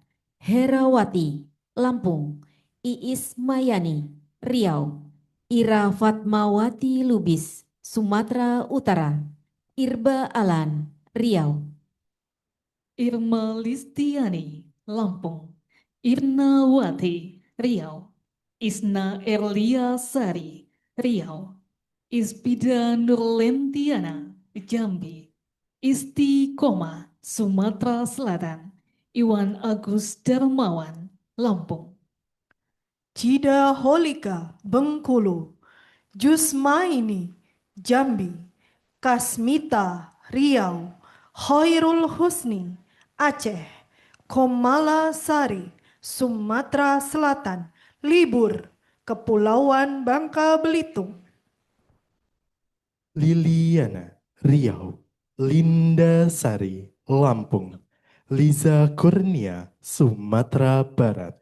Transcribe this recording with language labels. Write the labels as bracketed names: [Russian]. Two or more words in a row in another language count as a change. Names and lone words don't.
[Indonesian] Herawati, Lampung. Iis Mayani, Riau. Ira Fatmawati Lubis, Sumatera Utara. Irba Alan, Riau. Irma Listiani, Lampung. Irna Wati, Riau. Isna Erlia Sari, Riau. Ispida Nurlentiana, Jambi. Isti Koma, Sumatera Selatan. Iwan Agus Darmawan, Lampung. Cida Holika, Bengkulu. Jusmaini, Jambi. Kasmita, Riau. Khairul Husni, Aceh. Komala Sari, Sumatera Selatan. Libur, Kepulauan Bangka Belitung. Liliana, Riau. Linda Sari, Lampung. Liza Kurnia, Sumatera Barat.